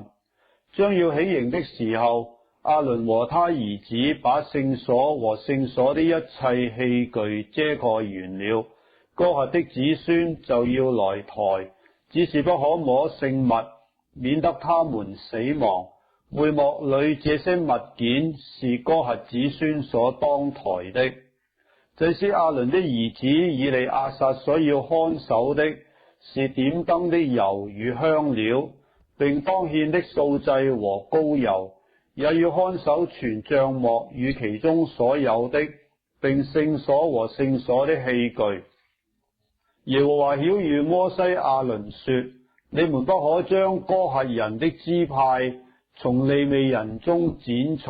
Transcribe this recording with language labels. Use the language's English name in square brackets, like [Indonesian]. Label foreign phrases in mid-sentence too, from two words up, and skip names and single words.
[Chinese] 將要起刑的時候，亞倫和他兒子把聖所和聖所的一切器具遮蓋完了，哥轄的子孫就要來抬，只是不可摸聖物，免得他們死亡。會幕裏這些物件是哥轄子孫所當抬的。祭司亞倫的兒子以利亞撒所要看守的是點燈的油與香料，並當獻的素祭和膏油，也要看守全帳幕與其中所有的，並聖所和聖所的器具。耶和華曉諭摩西亞倫說：你們不可將哥轄人的支派從利未人中剪除。